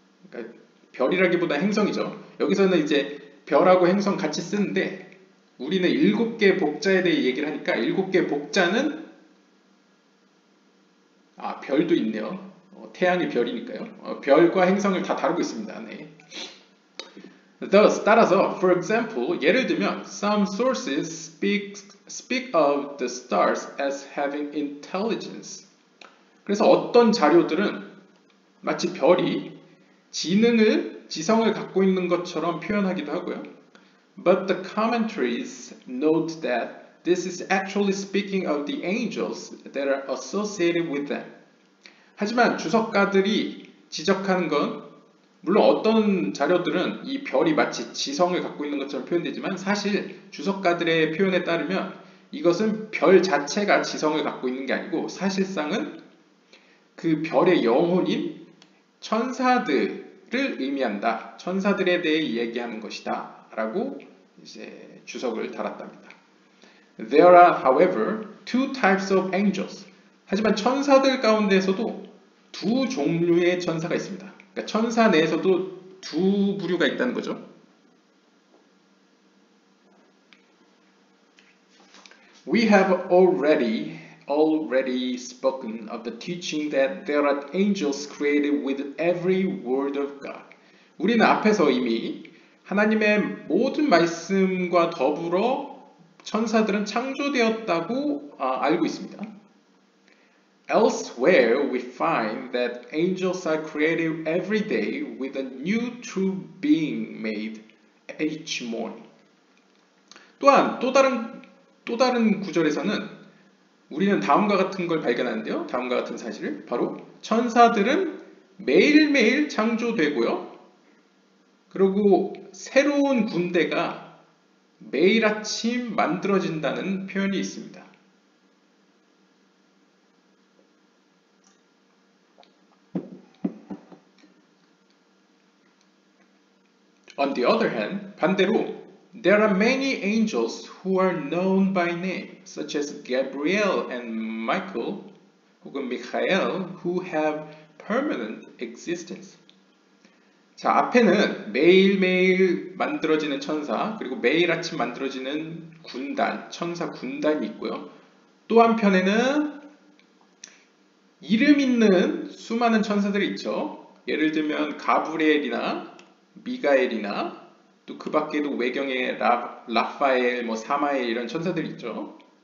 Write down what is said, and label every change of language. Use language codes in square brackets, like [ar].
[ko] 그러니까 별이라기보다 행성이죠. 여기서는 이제 별하고 행성 같이 쓰는데 우리는 7개 복자에 대해 얘기를 하니까 7개 복자는 별도 있네요. 태양이 별이니까요. 별과 행성을 다 다루고 있습니다. 네. [en] Thus, [ko] 따라서, [en] for example, [ko] 예를 들면, [en] some sources speak of the stars as having intelligence. [ko] 그래서 어떤 자료들은 마치 별이 지성을 갖고 있는 것처럼 표현하기도 하고요. [en] But the commentaries note that this is actually speaking of the angels that are associated with them. [ko] 하지만 주석가들이 지적하는 건 물론 어떤 자료들은 이 별이 마치 지성을 갖고 있는 것처럼 표현되지만 사실 주석가들의 표현에 따르면 이것은 별 자체가 지성을 갖고 있는 게 아니고 사실상은 그 별의 영혼인 천사들을 의미한다. 천사들에 대해 이야기하는 것이다. 라고 이제 주석을 달았답니다. [en] There are, however, two types of angels. [ko] 하지만 천사들 가운데서도 두 종류의 천사가 있습니다. 그러니까 천사 내에서도 두 부류가 있다는 거죠. [en] We have already spoken of the teaching that there are angels created with every word of God. [ko] 우리는 앞에서 이미 하나님의 모든 말씀과 더불어 천사들은 창조되었다고 알고 있습니다. [en] Elsewhere, we find that angels are created every day with a new true being made each morning. [ko] 또한 또 다른 구절에서는 우리는 다음과 같은 걸 발견하는데요. 다음과 같은 사실을 바로 천사들은 매일매일 창조되고요. 그리고 새로운 군대가 매일 아침 만들어진다는 표현이 있습니다. [en] On the other hand, [ko] 반대로 [en] there are many angels who are known by name, such as Gabriel and Michael, [ko] 혹은 [en] Michael, who have permanent existence. [ko] 자, 앞에는 매일매일 만들어지는 천사, 그리고 매일 아침 만들어지는 군단, 천사 군단이 있고요. 또 한편에는 이름 있는 수많은 천사들이 있죠. 예를 들면 가브리엘이나 미가엘이나 또 그 밖에도 외경에 라파엘, 사마엘 이런 천사들이 있죠.